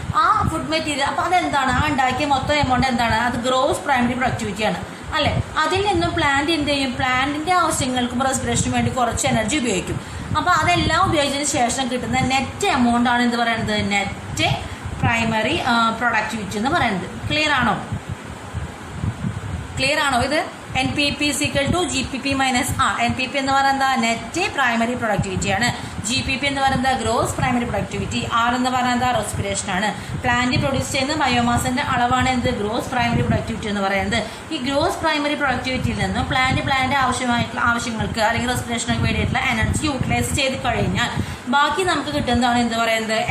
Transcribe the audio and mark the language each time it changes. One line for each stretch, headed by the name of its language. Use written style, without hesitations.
Malayalam: ആ food material അപ്പോൾ അതെന്താണ്? ആ ഉണ്ടാക്കിയ മൊത്തം എമൗണ്ട് എന്താണ്? അത് ഗ്രോസ് പ്രൈമറി പ്രൊഡക്ടിവിറ്റി ആണ് അല്ലെ. അതിൽ നിന്നും പ്ലാന്റ് എന്ത് ചെയ്യും? പ്ലാന്റിന്റെ ആവശ്യങ്ങൾക്കും റെസ്പിറേഷനും വേണ്ടി കുറച്ച് എനർജി ഉപയോഗിക്കും. അപ്പോൾ അതെല്ലാം ഉപയോഗിച്ചതിന് ശേഷം കിട്ടുന്ന നെറ്റ് എമൗണ്ട് ആണ് എന്ത് പറയുന്നത്? നെറ്റ് പ്രൈമറി പ്രൊഡക്ടിവിറ്റി എന്ന് പറയുന്നത്. ക്ലിയർ ആണോ ഇത്?
English: NPP is equal to GPP minus R.
Malayalam: NPP എന്ന് പറയുന്നത് നെറ്റ് പ്രൈമറി പ്രൊഡക്ടിവിറ്റി ആണ്. GPP എന്ന് പറയുന്നത് ഗ്രോസ് പ്രൈമറി പ്രൊഡക്ടിവിറ്റി. R എന്ന് പറയുന്നത് റെസ്പിറേഷൻ ആണ്. പ്ലാന്റ് പ്രൊഡ്യൂസ് ചെയ്യുന്ന ബയോമാസിന്റെ അളവാണ് എന്ത്? ഗ്രോസ് പ്രൈമറി പ്രൊഡക്ടിവിറ്റി എന്ന് പറയുന്നത്. ഈ ഗ്രോസ് പ്രൈമറി പ്രൊഡക്ടിവിറ്റിയിൽ നിന്നും പ്ലാന്റ് ആവശ്യങ്ങൾക്ക് അല്ലെങ്കിൽ റെസ്പിറേഷനൊക്കെ വേണ്ടിയിട്ടുള്ള എനർജി യൂട്ടിലൈസ് ചെയ്ത് കഴിഞ്ഞാൽ ബാക്കി നമുക്ക് കിട്ടുന്നതാണ് എന്ത് പറയുന്നത്?